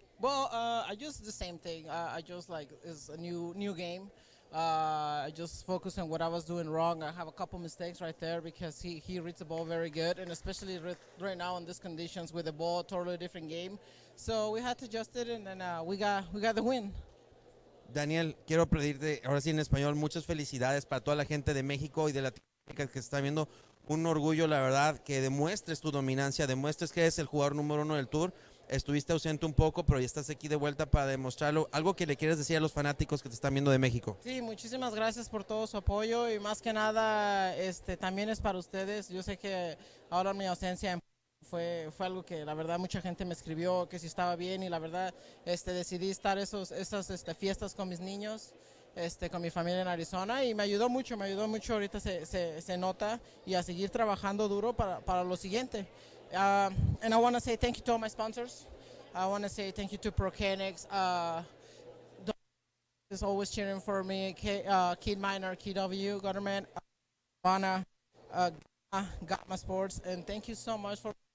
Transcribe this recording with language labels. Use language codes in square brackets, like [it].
[en] Well, I just the same thing. I just like it's a new game. I just focus on what I was doing wrong. I have a couple mistakes right there because he reads the ball very good, and especially right now in these conditions with the ball, totally different game. So we had to adjust it, and then we got the win. [es] Daniel, quiero pedirte, ahora sí en español, muchas felicidades para toda la gente de México y de Latinoamérica que está viendo. Un orgullo, la verdad, que demuestres tu dominancia, demuestres que eres el jugador número uno del Tour. Estuviste ausente un poco, pero ya estás aquí de vuelta para demostrarlo. ¿Algo que le quieres decir a los fanáticos que te están viendo de México? Sí, muchísimas gracias por todo su apoyo y más que nada también es para ustedes. Yo sé que ahora mi ausencia fue algo que la verdad mucha gente me escribió que si estaba bien y la verdad decidí estar esas fiestas con mis niños, con mi familia en Arizona y me ayudó mucho, ahorita se nota y a seguir trabajando duro para lo siguiente. [en] And I want to say thank you to all my sponsors. I want to say thank you to Procanics. Is always cheering for me. Kid Minor, KW, Government, Ghana, Gamma Sports, and thank you so much for.